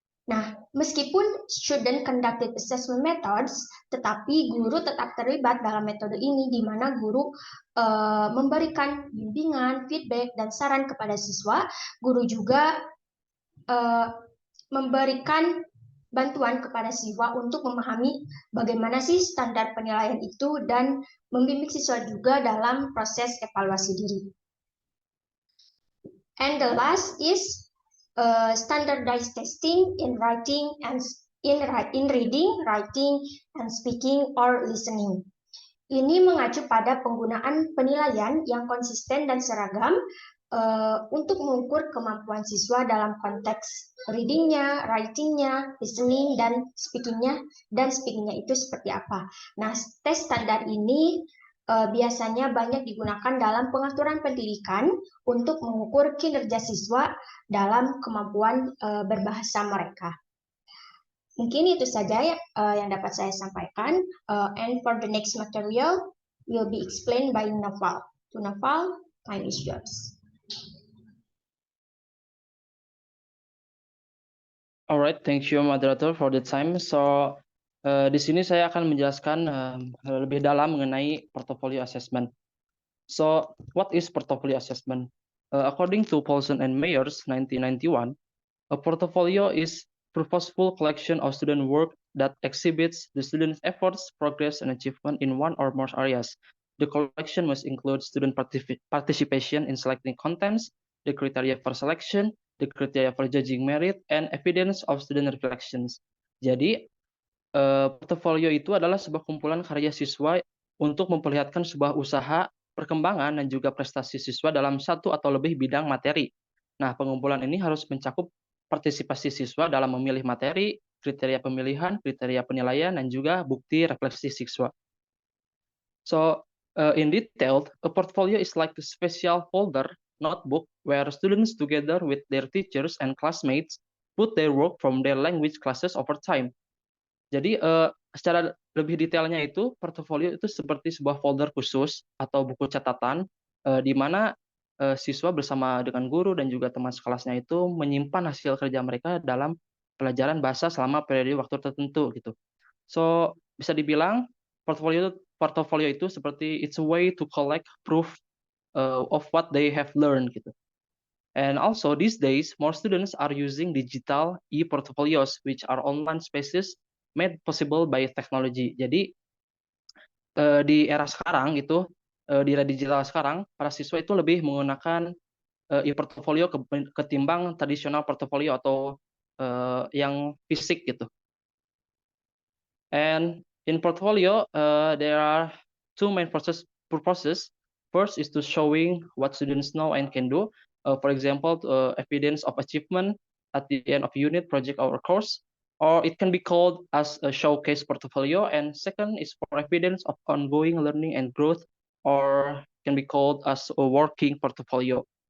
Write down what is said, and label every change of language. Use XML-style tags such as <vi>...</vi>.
<id>Nah, meskipun student conducted assessment methods, tetapi guru tetap terlibat dalam metode ini, di mana guru memberikan bimbingan, feedback, dan saran kepada siswa. Guru juga memberikan bantuan kepada siswa untuk memahami bagaimana sih standar penilaian itu dan membimbing siswa juga dalam proses evaluasi diri.</id> <en>And the last is standardized testing in writing and in reading, writing, and speaking or listening.</en> <id>Ini mengacu pada penggunaan penilaian yang konsisten dan seragam untuk mengukur kemampuan siswa dalam konteks reading-nya, writing-nya, listening, dan speaking-nya itu seperti apa. Nah, tes standar ini biasanya banyak digunakan dalam pengaturan pendidikan untuk mengukur kinerja siswa dalam kemampuan berbahasa mereka. Mungkin itu saja yang dapat saya sampaikan.</id> <en>And for the next material will be explained by Naval. To Naval, time is yours. Alright, thank you moderator for the time.</en> <id>So di sini saya akan menjelaskan lebih dalam mengenai portfolio assessment.</id> <en>So what is portfolio assessment? According to Paulson and Mayers 1991, a portfolio is purposeful collection of student work that exhibits the student's efforts, progress, and achievement in one or more areas. The collection must include student participation in selecting contents, the criteria for selection, the criteria for judging merit, and evidence of student reflections.</en> <id>Jadi, portofolio itu adalah sebuah kumpulan karya siswa untuk memperlihatkan sebuah usaha, perkembangan, dan juga prestasi siswa dalam satu atau lebih bidang materi. Nah, pengumpulan ini harus mencakup partisipasi siswa dalam memilih materi, kriteria pemilihan, kriteria penilaian, dan juga bukti refleksi siswa.</id> <en>So, in detail, a portfolio is like a special folder notebook where students together with their teachers and classmates put their work from their language classes over time.</en> <id>Jadi secara lebih detailnya itu portofolio itu seperti sebuah folder khusus atau buku catatan di mana siswa bersama dengan guru dan juga teman sekelasnya itu menyimpan hasil kerja mereka dalam pelajaran bahasa selama periode waktu tertentu gitu.</id> <en>So</en> <id>bisa dibilang portofolio itu seperti</id> <en>it's a way to collect proof of what they have learned gitu. And also these days, more students are using digital e-portfolios, which are online spaces made possible by technology.</en> <id>Jadi di era sekarang itu, di era digital sekarang, para siswa itu lebih menggunakan e-portfolio ketimbang tradisional portfolio atau yang fisik gitu.</id> <en>And in portfolio, there are two main purposes. First is to showing what students know and can do. For example, evidence of achievement at the end of unit, project, or course. Or it can be called as a showcase portfolio. And second is for evidence of ongoing learning and growth, or can be called as a working portfolio.</en>